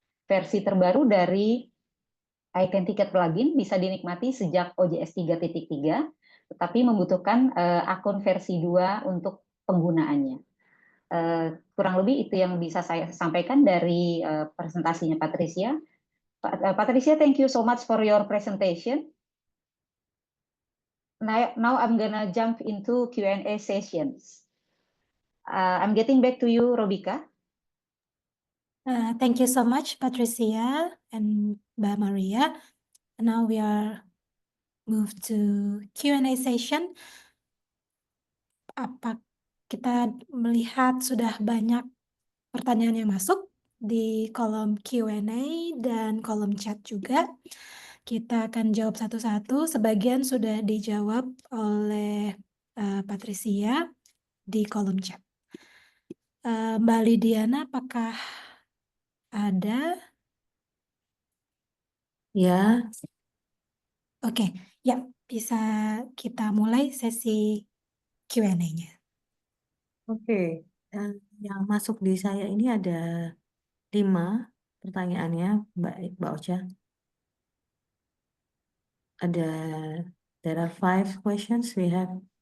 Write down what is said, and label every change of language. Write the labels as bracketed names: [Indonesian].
[Indonesian] Versi terbaru dari iTicket plugin bisa dinikmati sejak OJS 3.3, tetapi membutuhkan akun versi 2 untuk penggunaannya. Kurang lebih itu yang bisa saya sampaikan dari presentasinya Patricia. [English] Patricia, thank you so much for your presentation. Now I'm gonna jump into Q&A sessions. I'm getting back to you, Robika. Thank you so much, Patricia and Mbak Maria. Now we are move to Q&A session. [Indonesian] Apa kita melihat sudah banyak pertanyaan yang masuk di kolom Q&A dan kolom chat juga. Kita akan jawab satu-satu. Sebagian sudah dijawab oleh Patricia di kolom chat. Mbak Lidiana, apakah ada? Ya, Oke, ya bisa kita mulai sesi Q&A-nya. oke. Yang masuk di saya ini ada 5 pertanyaannya, Mbak Ocha. [English] There are 5 questions we have.